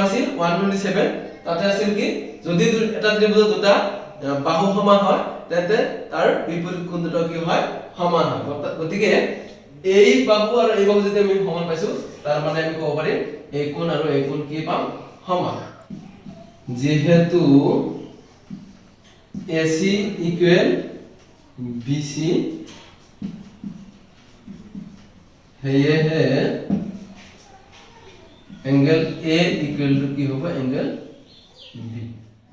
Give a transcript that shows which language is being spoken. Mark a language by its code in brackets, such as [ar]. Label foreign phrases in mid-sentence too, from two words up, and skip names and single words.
[as] আছিল 127 তাতে আছিল কি যদি এটা ত্ৰিভুজৰ দুটা বাহু সমান হয় তেন্তে তাৰ বিপৰীত কোণ দুটা কি হয় সমান হয় গতিকে এই বাহু আৰু এই বাহু যদি আমি সমান পাইছো তাৰ মানে আমি ক'ব পাৰিম এই কোণ আৰু এই কোণ কি পাম সমান যেহেতু [en] AC equal BC [as] है [en] angle A equal to [hi] की होगा [en] angle B